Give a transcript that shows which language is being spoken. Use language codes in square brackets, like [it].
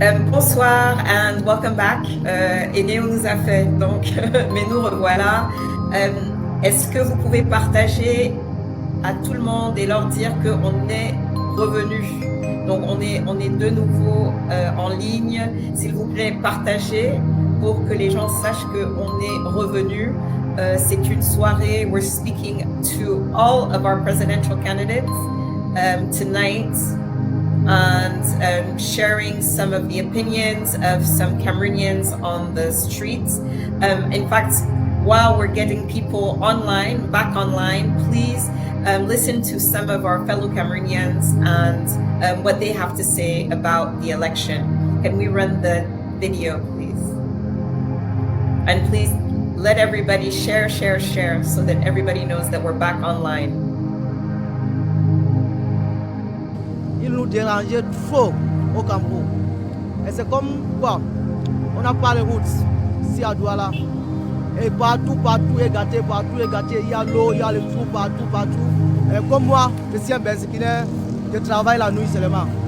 [en] Bonsoir and welcome back. [fr] Eneo nous a fait, donc, mais nous revoilà. Est-ce que vous pouvez partager à tout le monde et leur dire qu'on est revenu? Donc, on est de nouveau en ligne. S'il vous plaît, partagez pour que les gens sachent qu'on est revenu. C'est une soirée. [en] We're speaking to all of our presidential candidates tonight. And sharing some of the opinions of some Cameroonians on the streets. In fact, while we're getting people back online, please listen to some of our fellow Cameroonians and what they have to say about the election. Can we run the video, please? And please let everybody share so that everybody knows that we're back online. [fr] Il nous dérangeait trop au Cameroun. Et c'est comme quoi, on n'a pas les routes ici à Douala. Et partout est gâté, il y a l'eau, il y a le trou partout. Et comme moi, je suis un Benziquinaire, je travaille la nuit seulement.